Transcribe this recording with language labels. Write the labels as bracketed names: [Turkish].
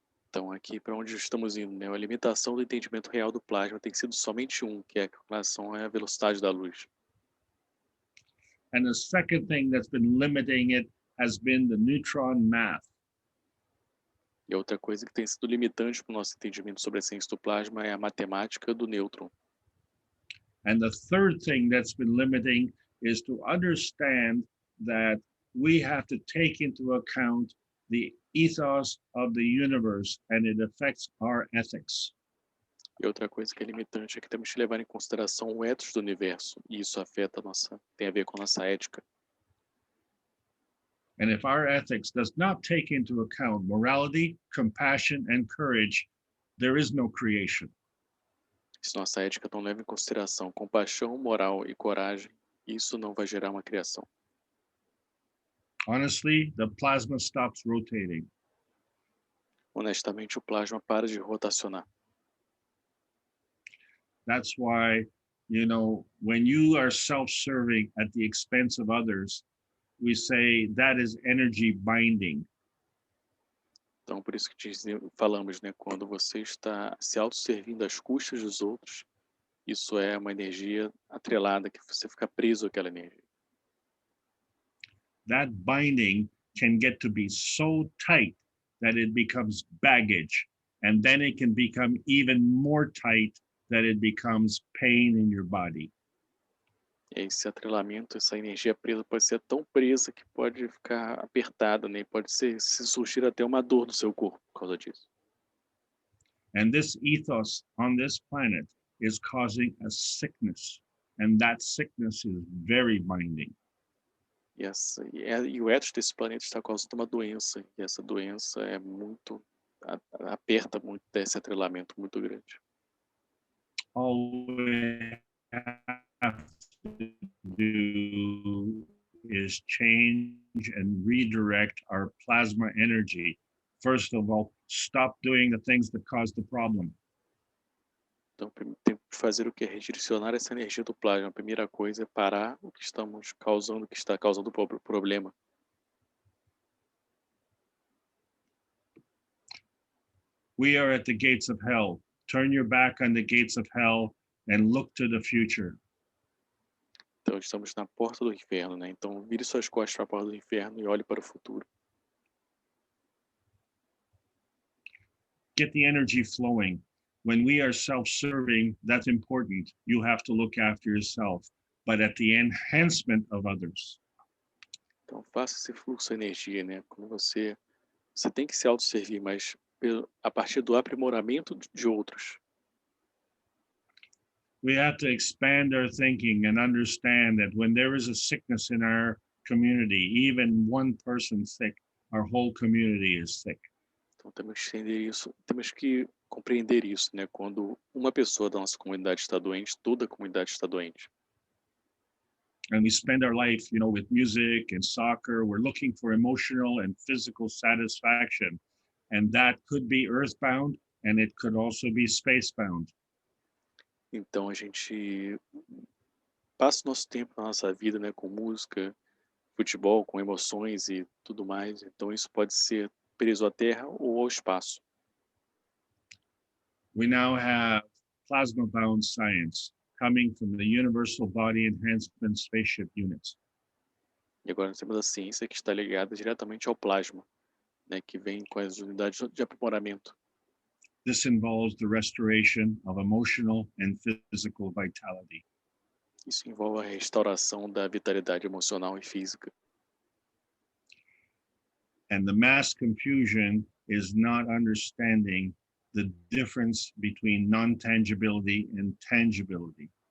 [Portuguese] Então, aqui para onde estamos indo, né? A limitação do entendimento real do plasma tem sido somente um, que é com relação à velocidade da luz. [English] And the second thing that's been limiting it has been the neutron math. [Portuguese] E outra coisa que tem sido limitante para o nosso entendimento sobre a ciência do plasma é a matemática do nêutron. [English] And the third thing that's been limiting is to understand that we have to take into account the ethos of the universe and it affects our ethics. [Portuguese] E outra coisa que é limitante é que temos que levar em consideração o ethos do universo, e isso afeta tem a ver com a nossa ética. [English] And if our ethics does not take into account morality, compassion, and courage, there is no creation. [Portuguese] Se nossa ética não leva em consideração compaixão, moral e coragem, isso não vai gerar uma criação. [English] Honestly, the plasma stops rotating. [Portuguese] Honestamente, o plasma para de rotacionar. [English] That's why, when you are self-serving at the expense of others, we say that is energy binding. [Portuguese] Então, por isso que falamos, né? Quando você está se autosservindo às custas dos outros, isso é uma energia atrelada, que você fica preso àquela energia. [English] That binding can get to be so tight that it becomes baggage. And then it can become even more tight that it becomes pain in your body. [Portuguese] E esse atrelamento, essa energia presa pode ser tão presa que pode ficar apertada, né? Pode se surgir até uma dor no seu corpo por causa disso. [English] And this ethos on this planet is causing a sickness. And that sickness is very binding. [Portuguese] E o ethos desse planeta está causando uma doença. E essa doença é aperta muito desse atrelamento muito grande. [English] All we have to do is change and redirect our plasma energy. First of all, stop doing the things that cause the problem. [Portuguese] Então, tem que fazer o que? Redirecionar essa energia do plasma. A primeira coisa é parar o que estamos causando, o que está causando o problema. [English] We are at the gates of hell. Turn your back on the gates of hell and look to the future. [Portuguese] Então, estamos na porta do inferno, né? Então, vire suas costas para a porta do inferno e olhe para o futuro. [English] Get the energy flowing. When we are self-serving, that's important. You have to look after yourself, but at the enhancement of others. [Portuguese] Então, faça esse fluxo de energia, né? Quando você tem que se autosservir, mas a partir do aprimoramento de outros. [English] We have to expand our thinking and understand that when there is a sickness in our community, even one person sick, our whole community is sick. [Portuguese] Então temos que compreender isso, né? Quando uma pessoa da nossa comunidade está doente, toda a comunidade está doente. [English] And we spend our life, with music and soccer. We're looking for emotional and physical satisfaction. And that could be earthbound and it could also be spacebound. [Portuguese] Então a gente passa o nosso tempo na nossa vida, né, com música, futebol, com emoções e tudo mais. Então isso pode ser preso à Terra ou ao espaço. [English] We now have plasma-bound science coming from the Universal Body Enhancement Spaceship Units. [Portuguese] E agora nós temos a ciência que está ligada diretamente ao plasma, né, que vem com as unidades de aprimoramento. [English] This involves the restoration of emotional and physical vitality. [Portuguese] Isso envolve a restauração da vitalidade emocional e física. [English] And the mass confusion is not understanding the difference between non-tangibility and tangibility.